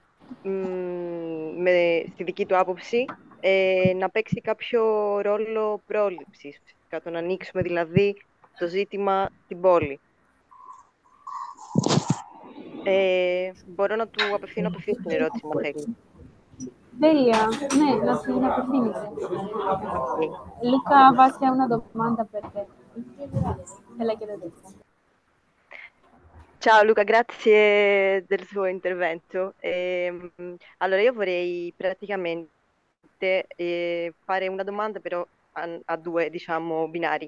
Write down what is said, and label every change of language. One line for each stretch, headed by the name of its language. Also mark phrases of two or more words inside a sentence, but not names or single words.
Greek: στη δική του άποψη, να παίξει κάποιο ρόλο πρόληψης, το να ανοίξουμε δηλαδή το ζήτημα στην πόλη. Μπορώ να του απευθύνω την ερώτηση, αν θέλει. Τέλεια, ναι, να την απευθύνεις. Okay.
Italian: Luca, Vassia, una domanda per te. Te la chiedo adesso. Ciao Luca, grazie del suo intervento. Allora, io vorrei praticamente fare una domanda però a due, diciamo, binari.